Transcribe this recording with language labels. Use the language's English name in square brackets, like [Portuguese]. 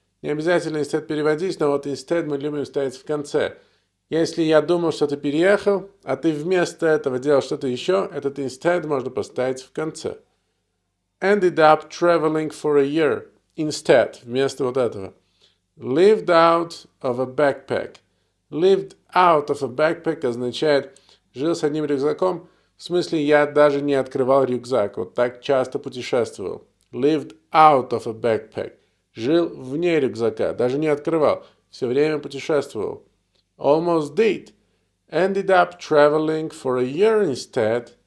[Russian] Не обязательно instead переводить, но вот instead мы любим ставить в конце. Если я думал, что ты переехал, а ты вместо этого делал что-то еще, этот instead можно поставить в конце. [English] Ended up traveling for a year. [Russian] Instead. Вместо вот этого. [English] Lived out of a backpack. Lived out of a backpack означает [Russian] Жил с одним рюкзаком, в смысле я даже не открывал рюкзак, вот так часто путешествовал. [English] Lived out of a backpack. [Russian] Жил вне рюкзака, даже не открывал, все время путешествовал. [English] Almost did. Ended up traveling for a year instead.